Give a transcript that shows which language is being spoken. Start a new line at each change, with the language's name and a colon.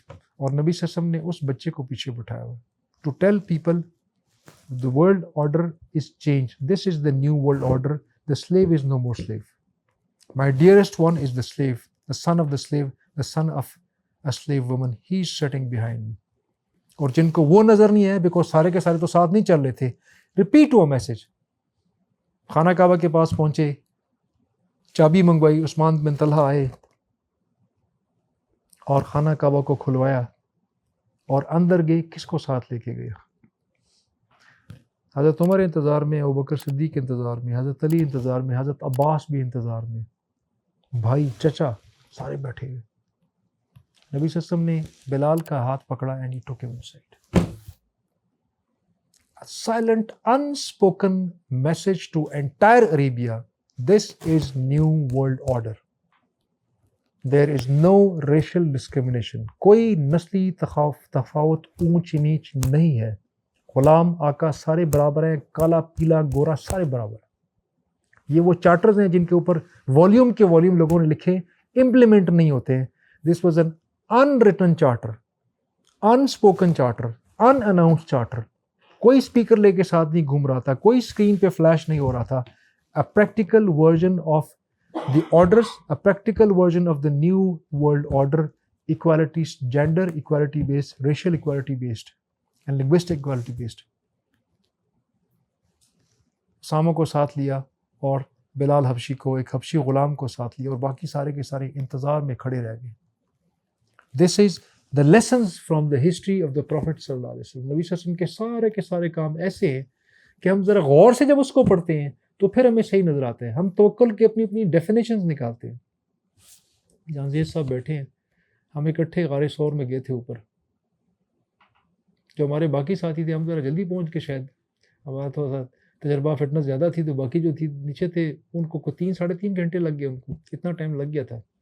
Urdu: اور نبی صلی اللہ علیہ وسلم نے اس بچے کو پیچھے بٹھایا ہوا
English: To tell people the world order is changed. This is the new world order. The slave is no more slave. My dearest one is the slave, the son of the slave, the son of a slave woman. He is sitting behind me.
Urdu: اور جن کو وہ نظر نہیں ہے because سارے کے سارے تو ساتھ نہیں چل رہے تھے. ریپیٹ ہوا میسج. خانہ کعبہ کے پاس پہنچے, چابی منگوائی, عثمان بن طلحہ آئے اور خانہ کعبہ کو کھلوایا اور اندر گئے. کس کو ساتھ لے کے گئے؟ حضرت عمر انتظار میں, ابوبکر صدیق انتظار میں, حضرت علی انتظار میں, حضرت عباس بھی انتظار میں, بھائی چچا سارے بیٹھے ہوئے. نبی صلی اللہ علیہ وسلم نے بلال کا ہاتھ پکڑا
English: and he took him aside. A silent, unspoken message to entire Arabia. This is new world order. There is no racial discrimination.
Urdu: کوئی نسلی تفاوت اونچ نیچ نہیں ہے. غلام آقا سارے برابر ہیں, کالا پیلا گورا سارے برابر ہیں. یہ وہ چارٹرز ہیں جن کے اوپر والیوم کے والیوم لوگوں نے لکھے, امپلیمنٹ نہیں ہوتے ہیں.
English: This was an unwritten charter, unspoken charter, unannounced charter.
Urdu: کوئی اسپیکر لے کے ساتھ نہیں گھوم رہا تھا, کوئی اسکرین پہ فلیش نہیں ہو رہا تھا.
English: A practical version of the orders, a practical version of the new world order, equality, gender equality based, racial equality based and linguistic equality based.
Urdu: Usama کو ساتھ لیا اور بلال حبشی کو, ایک حبشی غلام کو ساتھ لیا, اور باقی سارے کے سارے انتظار میں کھڑے رہ گئے.
English: This is the lessons from the history of the Prophet صلی اللہ علیہ وسلم.
Urdu: نبی صلی اللہ علیہ وسلم کے سارے کام ایسے ہیں کہ ہم ذرا غور سے جب اس کو پڑھتے ہیں تو پھر ہمیں صحیح نظر آتے ہیں. ہم توکل کے اپنی اپنی ڈیفینیشنز نکالتے ہیں. جہاں زید صاحب بیٹھے ہیں, ہم اکٹھے غار ثور میں گئے تھے اوپر. جو ہمارے باقی ساتھی تھے, ہم ذرا جلدی پہنچ کے, شاید ہمارا تھوڑا سا تجربہ فٹنس زیادہ تھی, تو باقی جو تھی نیچے تھے ان کو 3-3.5 گھنٹے لگ گئے. ان کو اتنا ٹائم لگ گیا تھا.